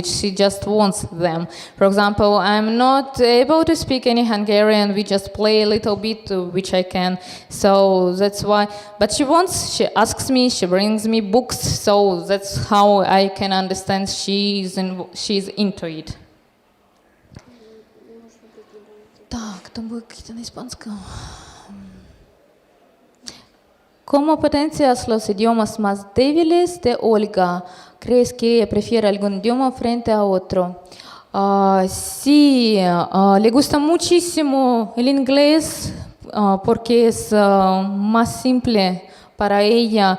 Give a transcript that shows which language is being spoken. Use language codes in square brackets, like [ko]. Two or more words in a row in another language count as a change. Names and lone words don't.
[en] She just wants them. For example, I'm not able to speak any Hungarian. We just play a little bit, which I can. So that's why. But she asks me, she brings me books. So that's how I can understand she's into it. [ru] Так, там будет какие-то на испанском. [es] ¿Cómo potencias los idiomas más débiles de Olga? ¿Crees que ella prefiere algún idioma frente a otro? Sí, le gusta muchísimo el inglés porque es más simple para ella.